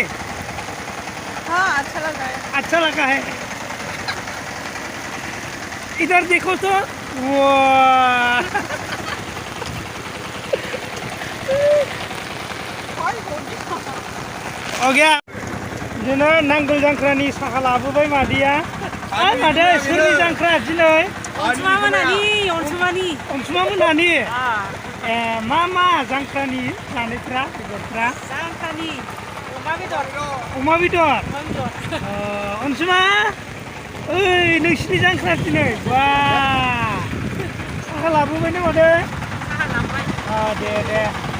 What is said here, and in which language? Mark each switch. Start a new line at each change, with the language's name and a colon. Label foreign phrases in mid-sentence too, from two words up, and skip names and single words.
Hindi: हाँ अच्छा लगा है इधर देखो तो हो गया
Bodo: दिनै नांगोल जांख्रानि साहा लाबोबाय मादैया मादै सोरनि जांख्रा दिनै अनसुमा मोनानि मा जांख्रानि जानायफ्रा बेदरफ्रा जांख्रानि अमा बेदर अनसुमा ओइ नोंसिनि जांख्रा दिनै बा साहा लाबोबाय ना मादै दे